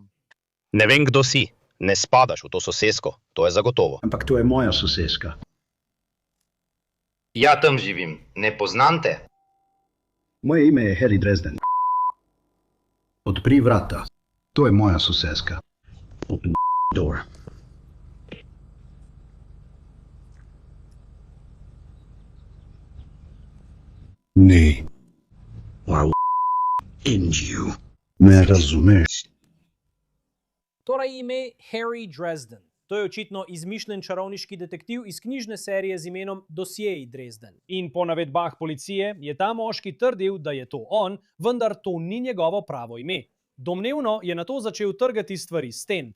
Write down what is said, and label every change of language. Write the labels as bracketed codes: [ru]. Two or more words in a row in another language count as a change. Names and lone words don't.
[sl] Ne vem, kdo si. Ne spadaš v to sosesko. To je zagotovo. Ampak to je moja soseska. Ja tam živim. Ne poznam te. Moje ime je Harry Dresden. Odpri vrata. To je moja soseska. [en] Open the door. Ne. I'll end you. Me razumeš? [sl] Torej ime Harry Dresden. To je očitno izmišljen čarovniški detektiv iz knjižne serije z imenom Dosjeji Dresden. In po navedbah policije je ta moški trdil, da je to on, vendar to ni njegovo pravo ime. Domnevno je nato začel trgati stvari s sten.